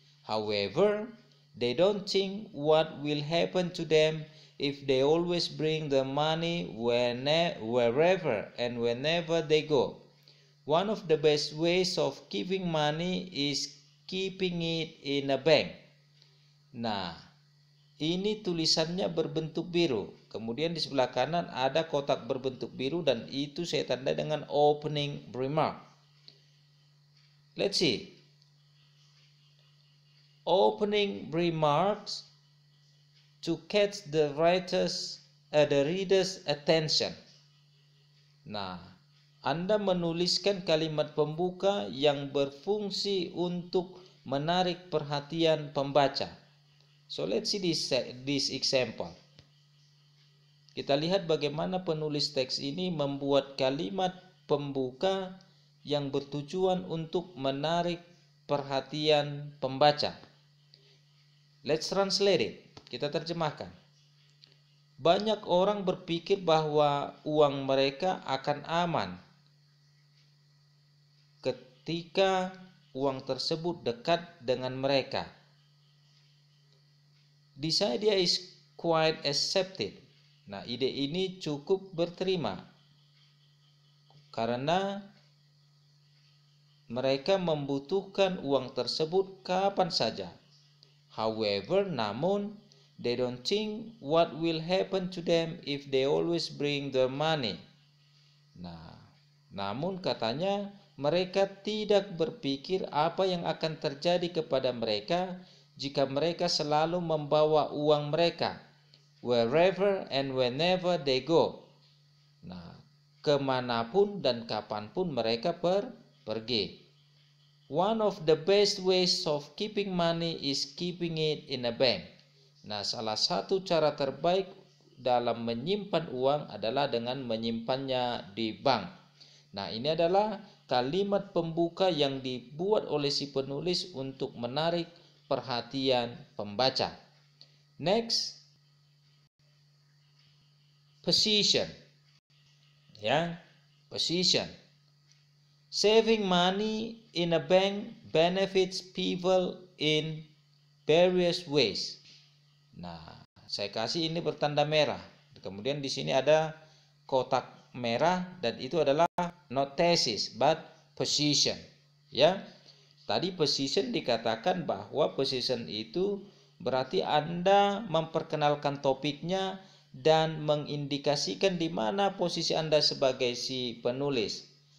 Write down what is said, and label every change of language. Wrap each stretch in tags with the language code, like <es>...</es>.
<en>However, they don't think what will happen to them if they always bring the money wherever and whenever they go. One of the best ways of keeping money is keeping it in a bank.</en> <id>Nah, ini tulisannya berbentuk biru. Kemudian di sebelah kanan ada kotak berbentuk biru dan itu saya tandai dengan opening remark.</id> <en>Let's see. Opening remarks to catch the reader's attention.</en> <id>Nah, Anda menuliskan kalimat pembuka yang berfungsi untuk menarik perhatian pembaca.</id> <en>So let's see this example.</en> <id>Kita lihat bagaimana penulis teks ini membuat kalimat pembuka yang bertujuan untuk menarik perhatian pembaca.</id> <en>Let's translate it.</en> <id>Kita terjemahkan. Banyak orang berpikir bahwa uang mereka akan aman ketika uang tersebut dekat dengan mereka.</id> <en>This idea is quite accepted.</en> <id>Nah, ide ini cukup berterima karena mereka membutuhkan uang tersebut kapan saja.</id> <en>However,</en> <id>namun,</id> <en>they don't think what will happen to them if they always bring their money.</en> <id>Nah, namun katanya mereka tidak berpikir apa yang akan terjadi kepada mereka jika mereka selalu membawa uang mereka</id> <en>wherever and whenever they go.</en> <id>Nah, kemanapun dan kapanpun mereka pergi.</id> <en>One of the best ways of keeping money is keeping it in a bank.</en> <id>Nah, salah satu cara terbaik dalam menyimpan uang adalah dengan menyimpannya di bank. Nah, ini adalah kalimat pembuka yang dibuat oleh si penulis untuk menarik perhatian pembaca.</id> <en>Next, position.</en> <id>Ya, position.</id> <en>Saving money in a bank benefits people in various ways.</en> <id>Nah, saya kasih ini bertanda merah. Kemudian di sini ada kotak merah dan itu adalah</id> <en>not thesis but position.</en> <id>Ya. Tadi position dikatakan bahwa position itu berarti Anda memperkenalkan topiknya dan mengindikasikan di mana posisi Anda sebagai si penulis.</id>